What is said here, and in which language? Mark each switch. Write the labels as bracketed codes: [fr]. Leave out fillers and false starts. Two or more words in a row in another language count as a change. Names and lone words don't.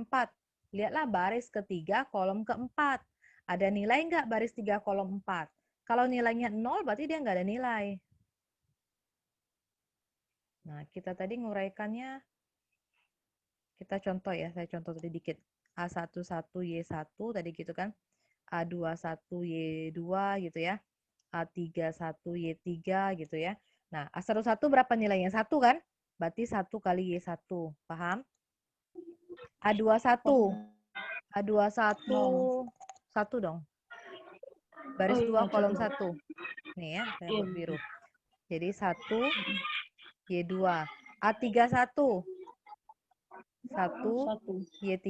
[id] Lihatlah baris ketiga kolom keempat. Ada nilai nggak baris 3 kolom 4? Kalau nilainya 0 berarti dia nggak ada nilai. Nah, kita tadi nguraikannya, kita contoh ya, saya contoh tadi dikit. A11Y1 tadi gitu kan. A21Y2 gitu ya. A31Y3 gitu ya. Nah, A11 berapa nilainya? 1 kan? Berarti 1 kali Y1. Paham? A21. A21 1 dong. Baris 2 kolom 1. Nih ya, saya buat biru. Jadi 1 Y2. A31 1 Y3.